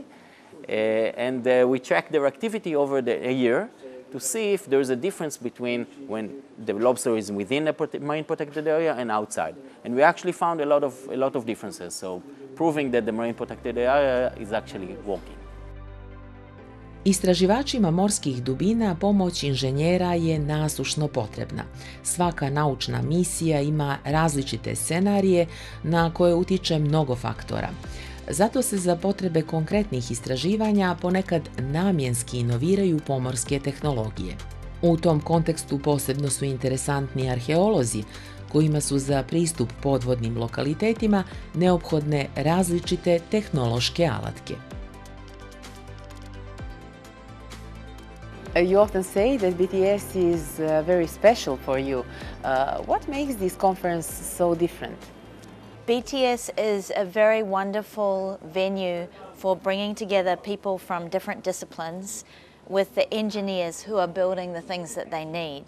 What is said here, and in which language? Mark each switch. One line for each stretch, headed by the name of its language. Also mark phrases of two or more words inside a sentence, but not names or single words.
English: And we track their activity over a year to see if there is a difference between when the lobster is within the marine protected area and outside. And we actually found a lot of differences, so proving that the marine protected area is actually working.
Bosnian: Istraživačima morskih dubina pomoć inženjera je nasušno potrebna. Svaka naučna misija ima različite scenarije na koje utječe mnogo faktora. Zato se za potrebe konkretnih istraživanja ponekad namjenski inoviraju pomorske tehnologije. U tom kontekstu posebno su interesantni arheolozi, kojima su za pristup podvodnim lokalitetima neophodne različite tehnološke alatke.
English: You often say that BTS is very special for you. What makes this conference so different? BTS is a very wonderful venue for bringing together people from different disciplines with the engineers who are building the things that they need.